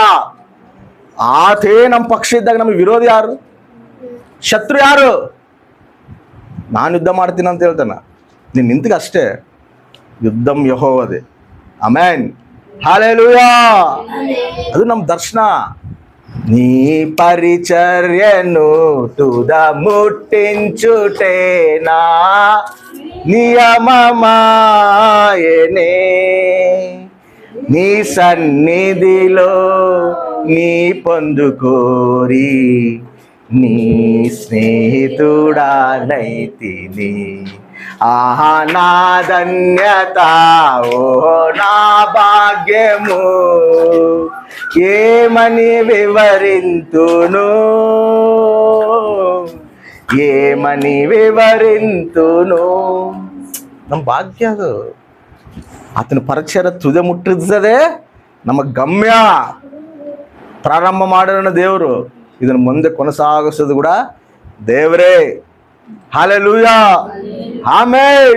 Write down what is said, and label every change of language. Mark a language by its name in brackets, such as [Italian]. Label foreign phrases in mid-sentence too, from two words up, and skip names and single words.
[Kannada] ಆತೇ ನಮ್ಮ ಪಕ್ಷ ಇದ್ದಾಗ ನಮಗೆ ವಿರೋಧಿ ಯಾರು? ಶತ್ರು ಯಾರು? ನಾನು ಯುದ್ಧ ಮಾಡ್ತೀನಿ ಅಂತ ಹೇಳ್ತಾನ. ನೀನು ನಿಂತಿಗೆ ಅಷ್ಟೇ. ಯುದ್ಧಂ ಯೆಹೋವದೇ. ಆಮೇನ್. ಹಲ್ಲೆಲೂಯಾ. ಅದು ನಮ್ಮ ದರ್ಶನ. [Telugu] నీ పరిచర్యను తుద ముట్టించుటేనా నియమమాయనే, నీ సన్నిధిలో నీ పొందుకోరి నీ స్నేహితుడానైతిని. ఆహా నా ధన్యత, ఓ నా భాగ్యము, ఏమని వివరింతును, ఏమని వివరింతును. [Kannada] ನಮ್ಮ ಭಾಗ್ಯ ಅದು. ಆತನ ಪರಿಚಯ ತುದೆ ಮುಟ್ಟಿಸದೆ ನಮ್ಮ ಗಮ್ಯ. ಪ್ರಾರಂಭ ಮಾಡೋಣ ದೇವರು, ಇದನ್ನು ಮುಂದೆ ಕೊನಸಾಗಿಸೋದು ಕೂಡ ದೇವರೇ. ಹಲ್ಲೆಲೂಯಾ. ಆಮೇನ್.